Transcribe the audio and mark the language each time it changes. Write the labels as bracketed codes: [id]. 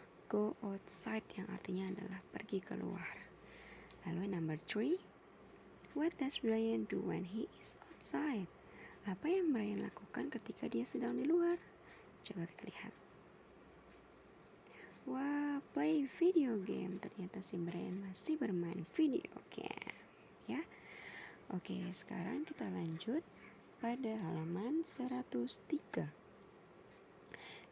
[en] Go outside, [id] yang artinya adalah pergi keluar. Lalu [en] number 3, what does Brian do when he is outside? [id] Apa yang Brian lakukan ketika dia sedang di luar? Coba kita lihat. Wah, [en] play video game. [id] Ternyata si Brian masih bermain video game. Ya. Oke, sekarang kita lanjut pada halaman 103.